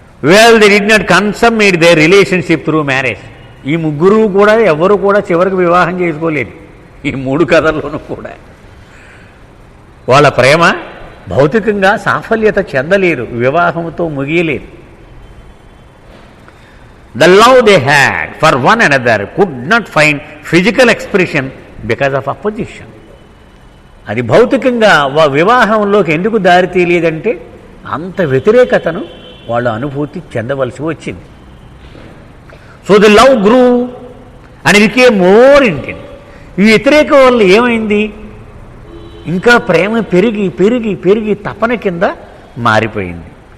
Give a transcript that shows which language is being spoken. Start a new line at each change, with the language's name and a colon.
English: Well, they did not consummate their relationship through marriage.
Telugu: ఈ ముగ్గురు కూడా ఎవరు కూడా చివరికి వివాహం చేసుకోలేదు. ఈ 3 కథల్లోనూ కూడా వాళ్ళ ప్రేమ భౌతికంగా సాఫల్యత చెందలేరు, వివాహంతో ముగియలేరు.
English: The love they had for one another could not find physical expression because of opposition.
Telugu: అది భౌతికంగా వివాహంలోకి ఎందుకు దారి తీయలేదంటే అంత వ్యతిరేకతను వాళ్ళు అనుభూతి చెందవలసి వచ్చింది.
English: So the love grew and became more intense.
Telugu: ఈ వ్యతిరేకం వల్ల ఏమైంది, ఇంకా ప్రేమ పెరిగి పెరిగి పెరిగి తపన కింద మారిపోయింది.